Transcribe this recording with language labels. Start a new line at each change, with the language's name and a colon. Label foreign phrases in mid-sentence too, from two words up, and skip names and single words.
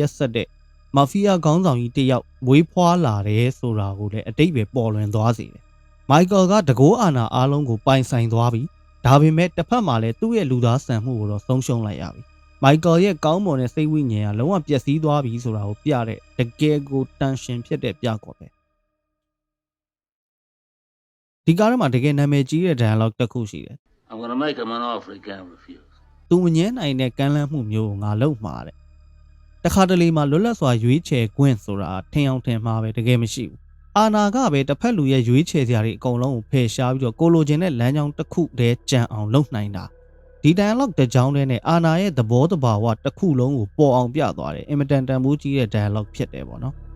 Burmese: ရက်ဆက်တဲ့မာဖီးယားခေါင်းဆောင်ကြီးတယောက်မွေးဖွားလာတယ်ဆိုတာကိုလည်းအတိတ်ပဲပေါ်လွင်သွားစေတယ်မိုက်ကယ်ကတကောအာနာအားလုံးကိုပိုင်ဆိုင်သွားပြီးဒါပေမဲ့တစ်ဖက်မှာလည်းသူ့ရဲ့လူသားဆန်မှုကိုတော့ဆုံးရှုံးလိုက်ရပြီမိုက်ကယ်ရဲ့ကောင်းမွန်တဲ့စိတ်ဝိညာဉ်ကလုံးဝပျက်စီးသွားပြီဆိုတာကိုပြတဲ့တကယ်ကိုတန်ရှင်ဖြစ်တဲ့ပြကောပဲဒီကားထဲမှာတကယ်နာမည်ကြီးတဲ့ dialogue တစ်ခုရှိတယ်
English: I'm going to make him an offer he can't refuse.
Burmese: သူမငင်းနိုင်တဲ့ကမ်းလှမ်းမှုမျိုးကိုငါလုပ်မှာတဲ့တခါတလေမှာလွတ်လပ်စွာရွေးချယ်ခွင့်ဆိုတာထင်အောင်ထင်မှာပဲတကယ်မရှိဘူးအာနာကပဲတစ်ဖက်လူရဲ့ရွေးချယ်စရာတွေအကုန်လုံးကိုဖယ်ရှားပြီးတော့ကိုလိုချင်တဲ့လမ်းကြောင်းတစ်ခုတည်းကြံအောင်လုပ်နိုင်တာဒီ dialogue တစ်ကြောင်းတည်းနဲ့အာနာရဲ့သဘောတဘာဝတစ်ခုလုံးကိုပေါ်အောင်ပြသွားတယ်အင်မတန်တန်ဖိုးကြီးတဲ့ dialogue ဖြစ်တယ်ပေါ့နော်